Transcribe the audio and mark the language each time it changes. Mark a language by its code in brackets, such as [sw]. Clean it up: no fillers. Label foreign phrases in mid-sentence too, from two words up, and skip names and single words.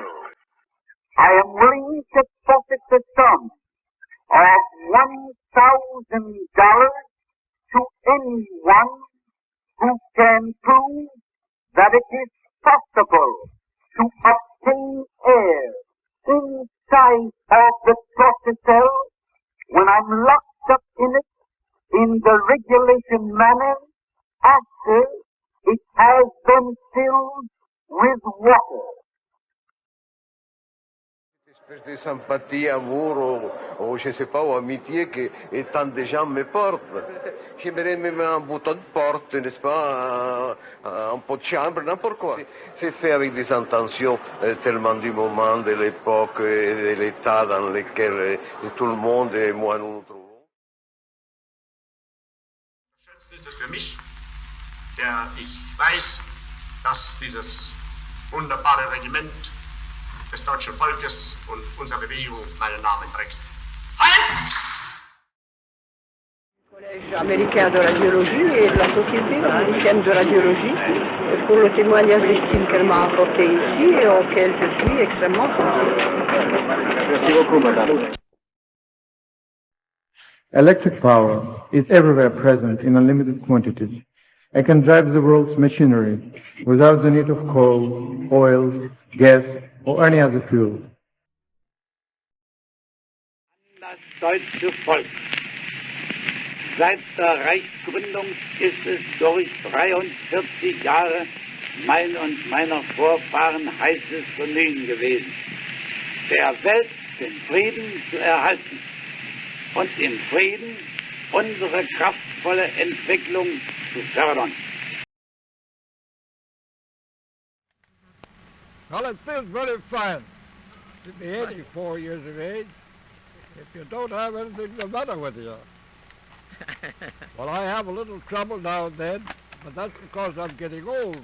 [en] I am willing to forfeit the sum of $1,000 to anyone who can prove that it is possible to obtain air inside of the tortoiseshell when I'm locked up in it in the regulation manner after it has been filled with water. [fr] Espèce de sympathie, amour, ou je sais pas, ou amitié que tant de gens me portent. J'aimerais même un bouton de porte, n'est-ce pas, un pot de chambre, n'importe quoi. C'est fait avec des intentions tellement du moment, de l'époque et de l'état dans lequel tout le monde et moi nous nous trouvons. [de] Das Schönste ist es für mich, der ich weiß, dass dieses wunderbare Regiment des deutschen Volkes und unserer Bewegung meinen Namen trägt. Halt! [fr] Collège américain de radiologie et de la Société américaine de radiologie pour le témoignage d'estime qu'elle m'a apporté ici et auquel je suis extrêmement sensible. Merci beaucoup, madame. [en] Electric power is everywhere present in unlimited quantities and can drive the world's machinery without the need of coal, oil, gas, or any other fuel. [de] Das deutsche Volk. Seit der Reichsgründung ist es durch 43 Jahre mein und meiner Vorfahren heißes Bemühen gewesen, der Welt den Frieden zu erhalten und im Frieden unsere kraftvolle Entwicklung zu fördern. [en] Well, it feels very fine to be 84 years of age if you don't have anything the matter with you. Well, I have a little trouble now and then, but that's because I'm getting old.